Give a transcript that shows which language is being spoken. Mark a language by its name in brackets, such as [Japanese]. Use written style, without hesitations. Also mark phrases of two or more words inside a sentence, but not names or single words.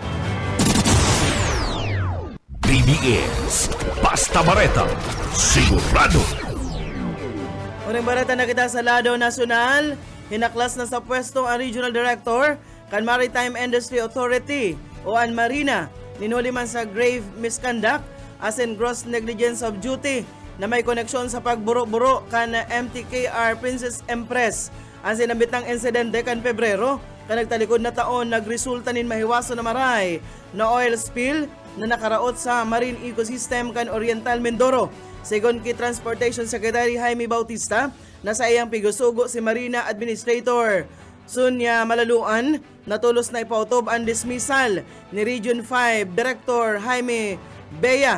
[Bikol] BBS Basta Bareta sigurado. Unang bareta na kita sa Lado Nacional, hinaklas na sa pwesto ang Regional Director kan Maritime Industry Authority o ang Marina ninuli man sa [English] grave misconduct as in gross negligence of duty [Bikol] na may koneksyon sa pagburo-buro kan MTKR Princess Empress. Ang sinambit ng insidente kan Pebrero, kan nagtalikod na taon nagresulta nin mahiwaso na maray na [English] oil spill [Bikol] na nakaraot sa [English] marine ecosystem [Bikol] kan Oriental Mindoro. Segon kay Transportation Secretary Jaime Bautista, nasa iyang pigusugo si Marina Administrator Sunya Malaluan, natulos na ipautob ang dismissal ni Region 5 Director Jaime Bea.